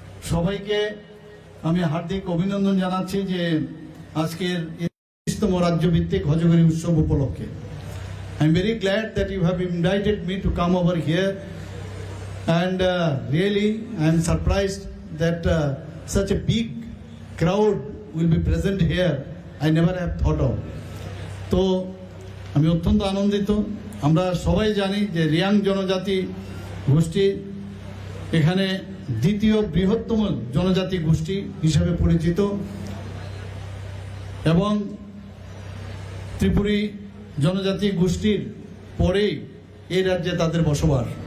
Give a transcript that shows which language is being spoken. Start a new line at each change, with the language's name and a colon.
Bangla: সবাইকে আমি হার্দিক অভিনন্দন জানাচ্ছি যে আজকের ৩০তম রাজ্যভিত্তিক হজগরি উৎসব উপলক্ষে।
English: I am very glad that you have invited me to come over here, and really I am surprised that such a big crowd will be present here. I never have thought of.
Bangla: তো আমি অত্যন্ত আনন্দিত। আমরা সবাই জানি যে রিয়াং জনজাতি গোষ্ঠী এখানে দ্বিতীয় বৃহত্তম জনজাতি গোষ্ঠী হিসাবে পরিচিত এবং ত্রিপুরী জনজাতি গোষ্ঠীর পরেই এই রাজ্যে তাদের বসবাস।